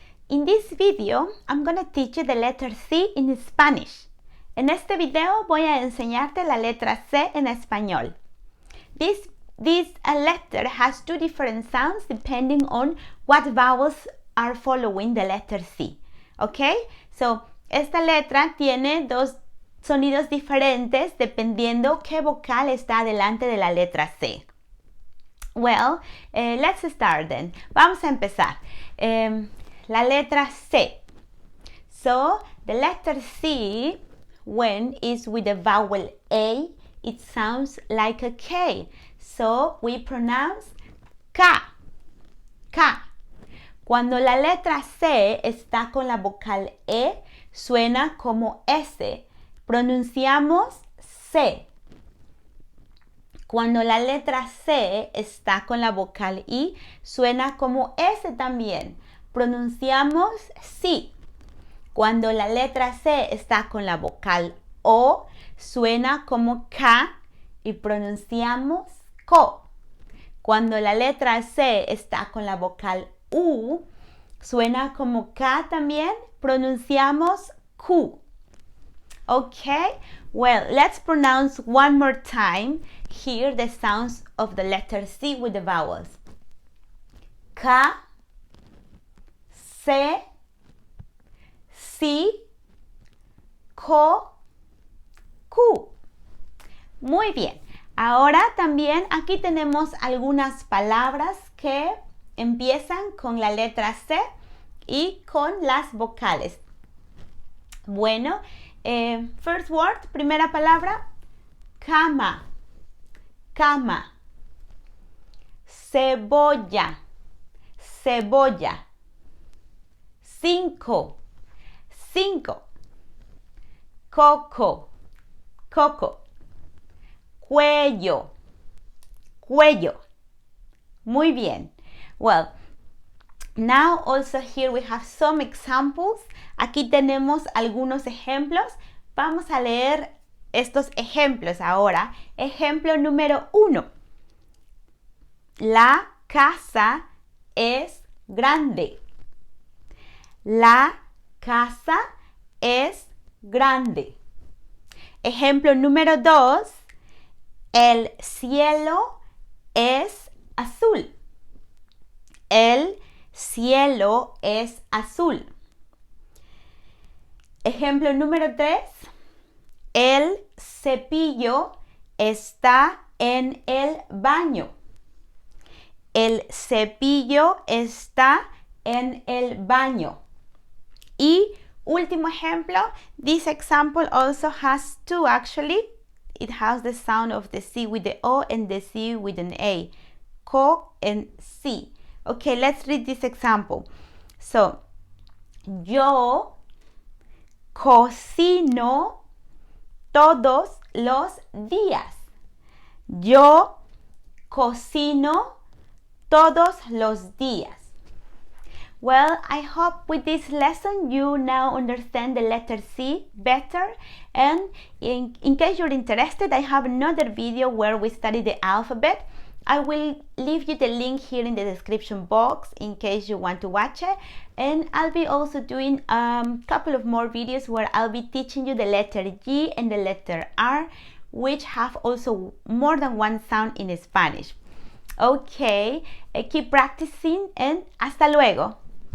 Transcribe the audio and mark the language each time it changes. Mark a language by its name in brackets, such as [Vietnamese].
[English] In this video, I'm going to teach you the letter C in Spanish. [Spanish] En este video voy a enseñarte la letra C en español. [English] This letter has two different sounds depending on what vowels are following the letter C. Okay? [Spanish] So, esta letra tiene dos sonidos diferentes dependiendo qué vocal está delante de la letra C. [English] Well, let's start then. [Spanish] Vamos a empezar. La letra C. [English] So, the letter C, when it's with the vowel A, it sounds like a K. So, we pronounce K. K. [Spanish] Cuando la letra C está con la vocal E, suena como S. Pronunciamos C. Cuando la letra C está con la vocal I, suena como S también. Pronunciamos sí. Cuando la letra C está con la vocal O, suena como K y pronunciamos CO. Cuando la letra C está con la vocal U, suena como K también, pronunciamos Q. [English] Okay, well, let's pronounce one more time here the sounds of the letter C with the vowels. [Spanish] K, C, C, CO, Q. Muy bien. Ahora también aquí tenemos algunas palabras que empiezan con la letra C y con las vocales. Bueno, [English] first word, [Spanish] primera palabra, cama, cama. Cebolla, cebolla. 5, 5. Coco, coco. Cuello, cuello. Muy bien. [English] Well, now also here we have some examples. [Spanish] Aquí tenemos algunos ejemplos. Vamos a leer estos ejemplos ahora. Ejemplo número 1. La casa es grande. La casa es grande. Ejemplo número 2. El cielo es azul. El cielo es azul. Ejemplo número 3. El cepillo está en el baño. El cepillo está en el baño. Y último ejemplo, [English] this example also has two actually. It has the sound of the C with the O and the C with an A. Co and C. Okay, let's read this example. [Spanish] So, yo cocino todos los días. Yo cocino todos los días. [English] Well, I hope with this lesson you now understand the letter C better, and in case you're interested, I have another video where we study the alphabet. I will leave you the link here in the description box in case you want to watch it, and I'll be also doing a couple of more videos where I'll be teaching you the letter G and the letter R, which have also more than one sound in Spanish. Okay, keep practicing and [Spanish] hasta luego.